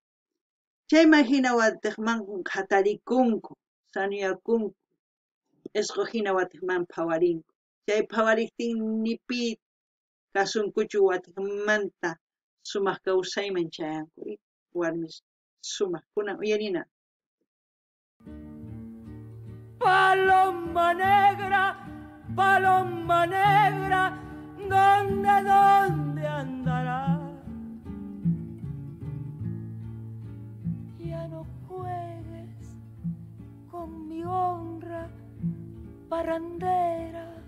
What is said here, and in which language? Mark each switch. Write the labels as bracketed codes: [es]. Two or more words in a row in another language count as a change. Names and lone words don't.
[qu] Chayman hina watiqmanku hatarikunku, sanuyakunku, isqu hina watiqman phawarinku. Chay phawariptinnipi kasunkuchu watiqmanta sumaq kawsayman chayanku warmis sumaq kunan uyarina. [es] Paloma negra, ¿dónde andarás? Ya no juegues con mi honra parrandera.